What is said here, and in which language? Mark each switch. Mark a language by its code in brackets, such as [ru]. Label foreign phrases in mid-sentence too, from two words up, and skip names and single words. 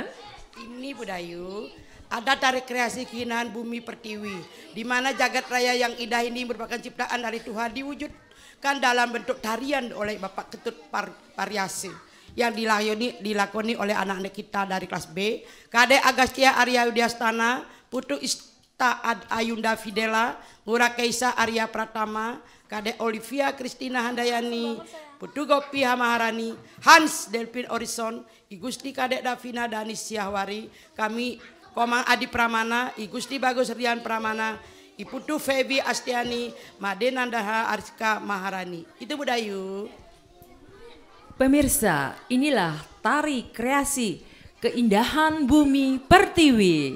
[id] Ini Bu Dayu, ada tari kreasi keindahan bumi pertiwi, di mana jagat raya yang indah ini merupakan ciptaan dari Tuhan diwujudkan dalam bentuk tarian oleh Bapak Ketut Pariasi yang dilakoni oleh anak-anak kita dari kelas B, Kadek Agastya Arya Widyastana, Putu Ista Ayunda Fidela, Ngurah Keisa Arya Pratama, Kadek Olivia Kristina Handayani, Putu Gopi Hamaharani, Hans Delpin Orison, I Gusti Kadek Davina Danis Syahwari, kami Komang Adi Pramana, I Gusti Bagus Rian Pramana, I Putu Febi Astiani, Made Nandaha Arska Maharani. Itu Bu Dayu. Pemirsa, inilah tari kreasi keindahan bumi pertiwi.